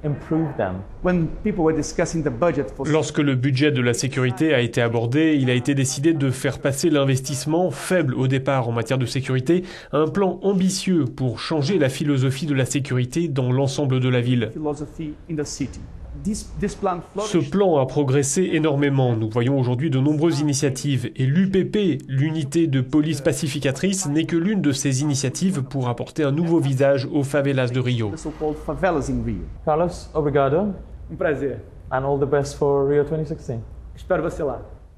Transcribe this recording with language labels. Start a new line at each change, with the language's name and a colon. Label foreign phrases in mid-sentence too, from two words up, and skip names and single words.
French: Lorsque le budget de la sécurité a été abordé, il a été décidé de faire passer l'investissement, faible au départ en matière de sécurité, à un plan ambitieux pour changer la philosophie de la sécurité dans l'ensemble de la ville. Ce plan a progressé énormément. Nous voyons aujourd'hui de nombreuses initiatives et l'UPP, l'unité de police pacificatrice, n'est que l'une de ces initiatives pour apporter un nouveau visage aux favelas de Rio.
Portuguese: Carlos, obrigado. Um prazer.
English: And all the best for Rio 2016.
Portuguese: Espero você lá.